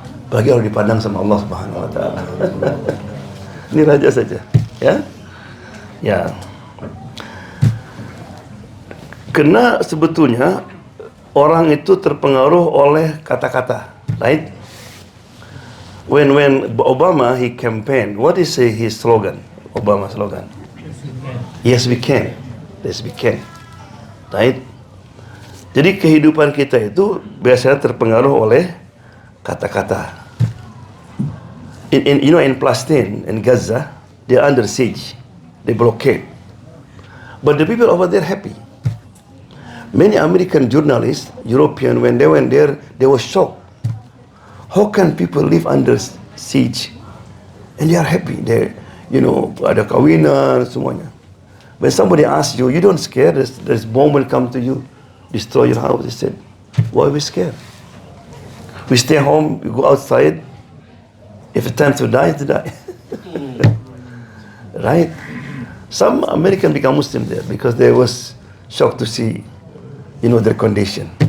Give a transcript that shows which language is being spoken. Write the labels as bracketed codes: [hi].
[id] Bagi kalau dipandang sama Allah Subhanahu wa taala. Ini raja saja, ya. Ya. Karena sebetulnya orang itu terpengaruh oleh kata-kata, right? [en] When Obama he campaign, what is his slogan? Obama slogan. Yes we can. Yes we can. Right? [id] Jadi kehidupan kita itu biasanya terpengaruh oleh kata-kata. [en] In Palestine, in Gaza, they are under siege, they blockade. But the people over there happy. Many American journalists, European, when they went there, they were shocked. How can people live under siege? And they are happy. [id] They, ada kawinan, semuanya. [en] When somebody asks you, you don't scare, this bomb will come to you, destroy your house. They said, why are we scared? We stay home, we go outside. If it's time to die, to die. Right? Some Americans become Muslim there because they was shocked to see, their condition.